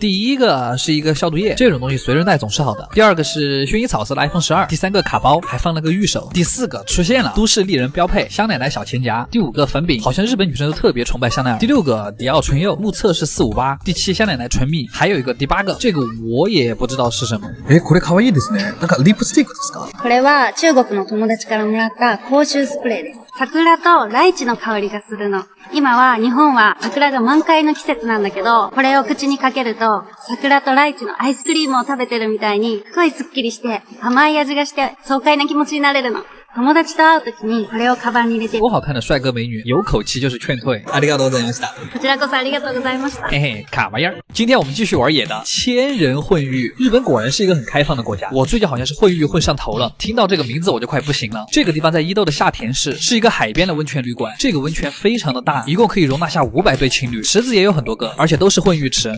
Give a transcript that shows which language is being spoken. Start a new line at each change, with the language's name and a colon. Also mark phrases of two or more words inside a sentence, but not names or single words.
Chinese: 第一个是一个消毒液，这种东西随身带总是好的。第二个是薰衣草色的 iPhone 12。第三个卡包，还放了个玉手。第四个出现了，都市丽人标配香奶奶小钱夹。第5个粉饼，好像日本女生都特别崇拜香奈儿。第6个迪奥唇釉，目测是458。第7香奶奶唇蜜，还有一个第8个，这个我也不知道是什么。
Japanese: これ可愛いですね。なんかリップスティックですか？これは中国の友達からもらった口臭スプレーです。桜とライチの香りがするの。今は日本は桜が満開の季節なんだけど、これを口にかけると、桜とライチのアイスクリームを食べてるみたいに、すごいスッキリして、甘い味がして、爽快な気持ちになれるの。友達と会うときにこれをカバンに入れて。
Chinese: 多好看的帅哥美女，有口气就是劝退。
Japanese: ありがとうございました。こちらこそありがとうございました。
Chinese: 嘿嘿，卡玩意儿。今天我们继续玩野的千人混浴。日本果然是一个很开放的国家。我最近好像是混浴混上头了，听到这个名字我就快不行了。这个地方在伊豆的下田市，是一个海边的温泉旅馆。这个温泉非常的大，一共可以容纳下500对情侣，池子也有很多个，而且都是混浴池。